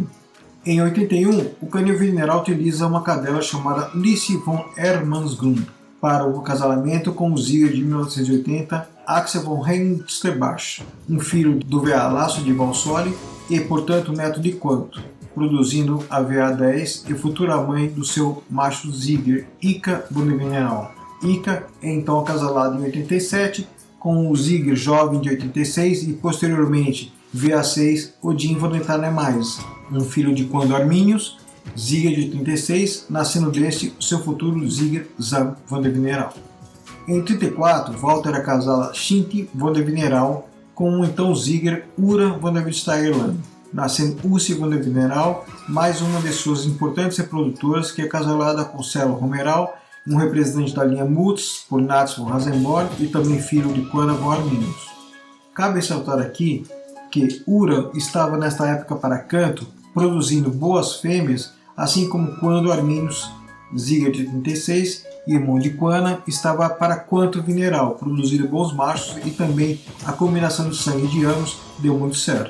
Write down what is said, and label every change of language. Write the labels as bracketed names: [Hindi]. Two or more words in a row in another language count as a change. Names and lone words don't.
[Portuguese] Em 81, o canil Mineral utiliza uma cadela chamada Lise von Hermannsgrund para o acasalamento com o Ziegler de 1980, Axel von Hengsterbach, um filho do VA Laço de Valsole e, portanto, neto de Quanto, produzindo a VA10 e futura mãe do seu macho Ziger, Ika von Deveneral. Ika é então acasalada em 87 com o Ziger jovem de 86 e posteriormente VA6 Odin von Entanemais, um filho de Quando Arminius, Ziger de 86, nascendo deste o seu futuro Ziger Zam von Deveneral. Em 34, Walter acasala Shinti von Deveneral com o então Ziger Ura von der Steyerland, nascendo Ussi von Deveneral, mais uma de suas importantes reprodutoras, que é casalada com Celo Romeral, um representante da linha Mutz, por Nats von Rasenborn e também filho de Quanda von Arminius. Cabe ressaltar aqui que Ura estava nesta época para canto, produzindo boas fêmeas, assim como Quando Arminius, Ziger de 36, irmão de Quana, estava para Quanto Vineral, produzindo bons machos e também a combinação de sangue de ambos deu muito certo.